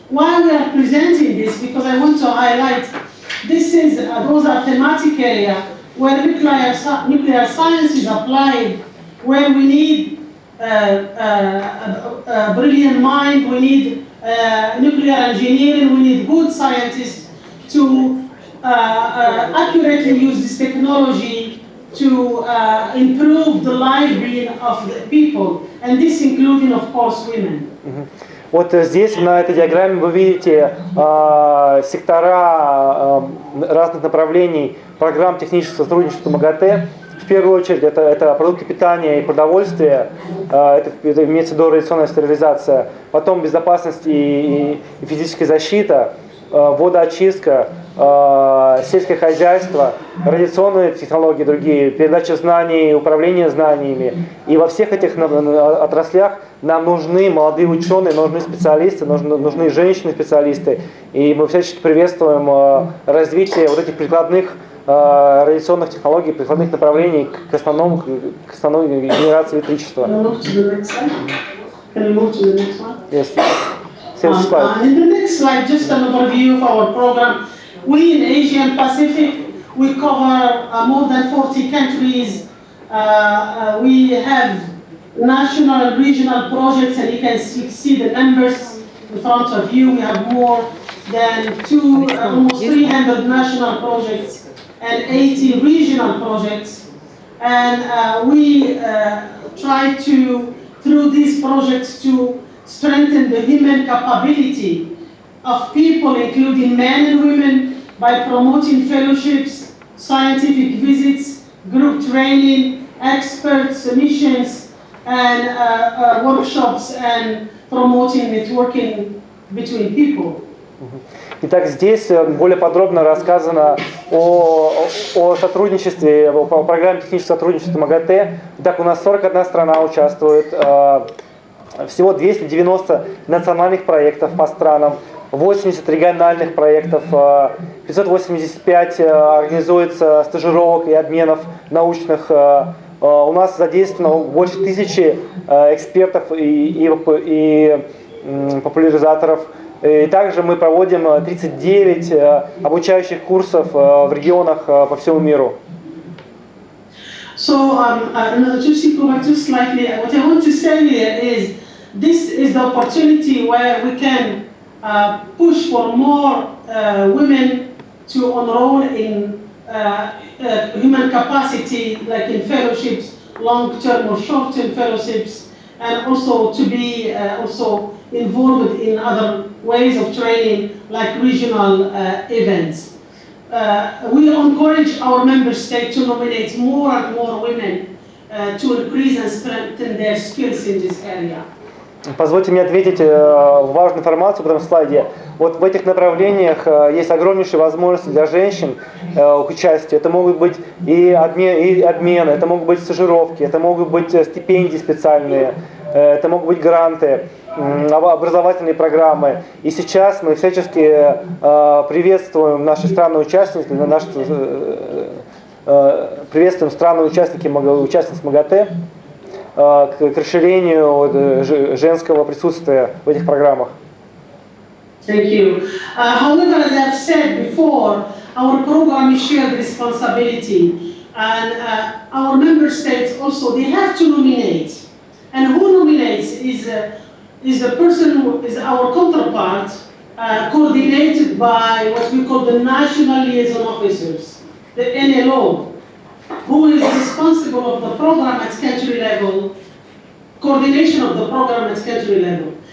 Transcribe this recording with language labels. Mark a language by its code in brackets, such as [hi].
[en] Why we are presenting this? Because I want to highlight those are thematic areas where nuclear science is applied, where we need a brilliant mind, we need nuclear engineering, we need good scientists to accurately use this technology to improve the livelihood of the people, and this including, of course, women. [ru] Вот здесь, на этой диаграмме, вы видите сектора разных направлений программ технического сотрудничества МАГАТЭ. В первую очередь, это продукты питания и продовольствия, это имеется в виду радиационная стерилизация, потом безопасность и физическая защита, водоочистка, сельское хозяйство, радиационные технологии другие, передача знаний, управление знаниями. И во всех этих отраслях нам нужны молодые ученые, нужны специалисты, нужны женщины-специалисты. И мы всячески приветствуем развитие вот этих прикладных радиационных технологий, прикладных направлений к основной генерации электричества. [en] Yes. In the next slide, just an overview of our program. We in Asia and Pacific, we cover more than 40 countries. We have national and regional projects, and you can see the numbers in front of you. We have more than almost 300 national projects and 80 regional projects. And we try to, through these projects, to strengthen the human capability of people, including men and women, by promoting fellowships, scientific visits, group training, experts, missions, and workshops, and promoting networking between people. [ru] Итак, здесь более подробно рассказано о сотрудничестве, о программе технического сотрудничества МАГАТЭ. Итак, у нас 41 страна участвует, всего 290 национальных проектов по странам, 80 региональных проектов, 585 организуется стажировок и обменов научных. У нас задействовано больше 1000 экспертов и популяризаторов. И также мы проводим 39 обучающих курсов в регионах по всему миру. [en] So, just to go back just slightly, what I want to say here is this is the opportunity where we can push for more women to enroll in human capacity, like in fellowships, long-term or short-term fellowships, and also to be also involved in other ways of training, like regional events. We encourage our member states to nominate more and more women to increase and strengthen their skills in this area. [ru] Позвольте мне ответить важную информацию в этом слайде. Вот в этих направлениях есть огромнейшие возможности для женщин к участию. Это могут быть и обмены, это могут быть стажировки, это могут быть стипендии специальные, это могут быть гранты, образовательные программы. И сейчас мы всячески приветствуем наши страны-участники, приветствуем страны-участниц МАГАТЭ к расширению женского присутствия в этих программах. [en] Thank you. However, as I've said before, our program is shared responsibility, and our member states also, they have to nominate. And who nominates is the person who is our counterpart, coordinated by what we call the national liaison officers, the NLO, who is responsible of the program at country level, coordination of the program at country level.